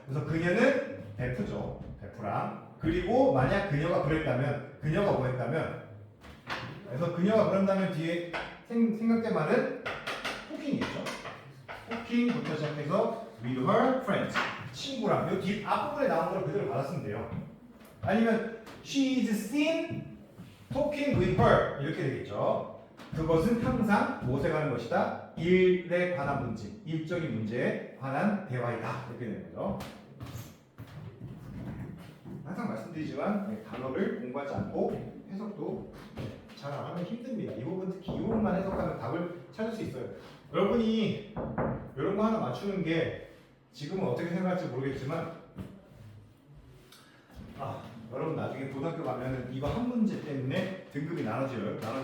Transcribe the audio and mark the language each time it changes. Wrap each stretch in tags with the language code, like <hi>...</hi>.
<ko>그래서 그녀는 베프죠. 베프랑. 그리고 만약 그녀가 뭐 했다면, 그래서 그녀가 그런다면 뒤에 생각된 말은 talking이겠죠. talking부터 시작해서</ko> <en>with her friends,</en> <ko>친구랑. 이 뒤 앞부분에 나온 걸 그대로 받았으면 돼요. 아니면</ko> <en>she is seen talking with her</en> <ko>이렇게 되겠죠. 그것은 항상 무엇에 관한 것이다? 일에 관한 문제, 일적인 문제에 관한 대화이다. 이렇게 되는 거죠. 항상 말씀드리지만 단어를 공부하지 않고 해석도 잘 안 하면 힘듭니다. 이 부분 특히 이 부분만 해석하면 답을 찾을 수 있어요. 여러분이 이런 거 하나 맞추는 게 지금은 어떻게 생각할지 모르겠지만, 여러분 나중에 고등학교 가면은 이거 한 문제 때문에 등급이 나눠져요.</ko>